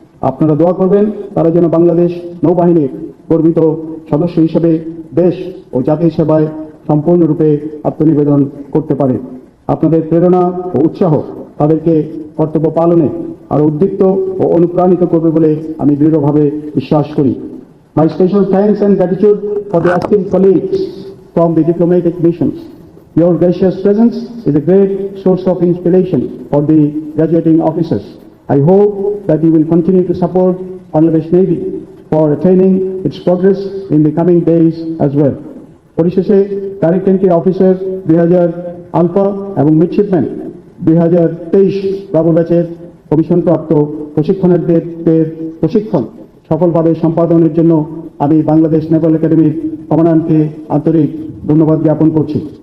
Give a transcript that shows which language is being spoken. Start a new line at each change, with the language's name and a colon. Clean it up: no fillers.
Bangla: আপনারা দোয়া করবেন তারা যেন বাংলাদেশ নৌবাহিনীর গর্বিত সদস্য হিসেবে দেশ ও জাতির সেবায় সম্পূর্ণরূপে আত্মনিবেদন করতে পারে। আপনাদের প্রেরণা ও উৎসাহ তাদেরকে কর্তব্য পালনে আরো উদ্দীপ্ত ও অনুপ্রাণিত করবে বলে আমি দৃঢ়ভাবে বিশ্বাস করি।
English: My special thanks and gratitude for the esteemed colleagues from the diplomatic missions. Your gracious presence is a great source of inspiration for the graduating officers. I hope that you will continue to support Bangladesh Navy for attaining its progress in the coming days as well.
Bangla: পরিশেষে direct entry officer 2000 alpha এবং midshipman 2023 Bravo ব্যাচের কমিশনপ্রাপ্ত প্রশিক্ষণার্থীদের প্রশিক্ষণ সফলভাবে সম্পাদনের জন্য আমি বাংলাদেশ নেভাল একাডেমির কমান্ডারকে আন্তরিক ধন্যবাদ জ্ঞাপন করছি।